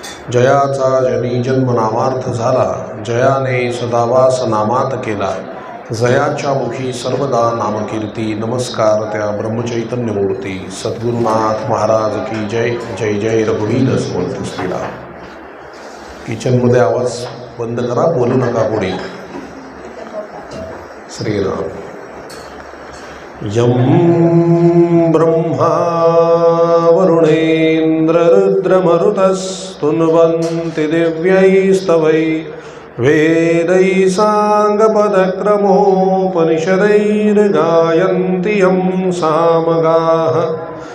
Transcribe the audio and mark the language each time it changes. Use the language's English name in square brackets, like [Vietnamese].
[Marathi] जयाचा जनी जन्म नामार्थ झाला, जयाने सदावास नामात केला, जयाच्या मुखी सर्वदा नामकीर्ती, नमस्कार त्या ब्रह्मचैतन्य मूर्ती. [Hindi] सद्गुरुनाथ महाराज की जय. [Marathi] जय जय रघुवीर समर्थ श्रीराम. किचनमध्ये आवाज बंद करा, बोलू नका पुढे. [Sanskrit] श्रीराम. यं ब्रह्मा वरुणेन्द्र रुद्रमरुतस्तुन्वन्ति दिव्यैस्तवै, वेदैः साङ्गपदक्रमोपनिषदैर्गायन्ति यं सामगाः,